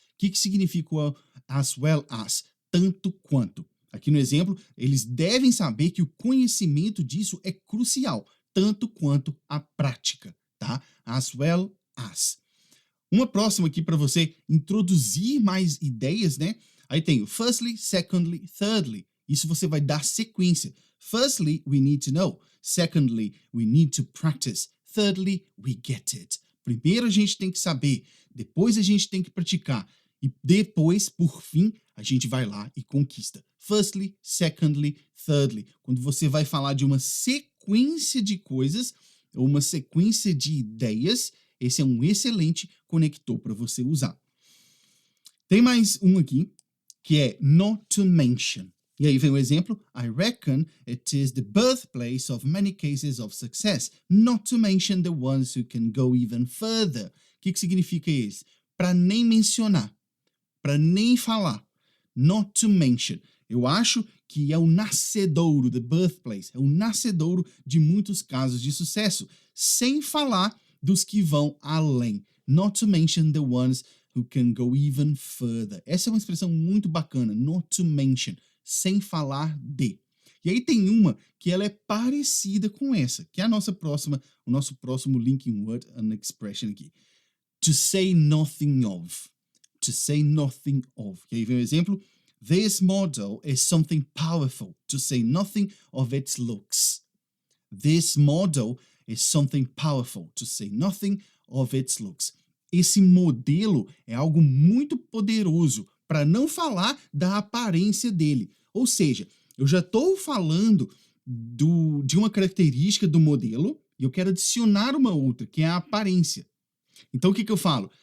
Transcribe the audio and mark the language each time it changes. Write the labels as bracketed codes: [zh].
[pt] O que significa o as well as? Tanto quanto. Aqui no exemplo, eles devem saber que o conhecimento disso é crucial, tanto quanto a prática, tá? As well as. Uma próxima aqui para você introduzir mais ideias, né? Aí tem o firstly, secondly, thirdly. Isso você vai dar sequência. [en] Firstly, we need to know. Secondly, we need to practice. Thirdly, we get it. [pt] Primeiro a gente tem que saber, depois a gente tem que praticar. E depois, por fim, a gente vai lá e conquista. [en] Firstly, secondly, thirdly. [pt] Quando você vai falar de uma sequência de coisas, ou uma sequência de ideias, esse é um excelente conector para você usar. Tem mais um aqui, que é not to mention. E aí vem o exemplo, [en] I reckon it is the birthplace of many cases of success, not to mention the ones who can go even further. [pt] O que significa isso? Para nem mencionar, para nem falar. [en] Not to mention. [pt] Eu acho que é o nascedouro, [en] the birthplace, [pt] é o nascedouro de muitos casos de sucesso, sem falar dos que vão além. [en] Not to mention the ones who can go even further. [pt] Essa é uma expressão muito bacana, not to mention, sem falar de. E aí tem uma que ela é parecida com essa, que é o nosso próximo linking word and expression aqui. [en] To say nothing of. To say nothing of. [pt] E aí vem o exemplo. [en] This model is something powerful, to say nothing of its looks. This model is something powerful, to say nothing of its looks. [pt] Esse modelo é algo muito poderoso, para não falar da aparência dele. Ou seja, eu já estou falando de uma característica do modelo e eu quero adicionar uma outra, que é a aparência. Então, o que eu falo?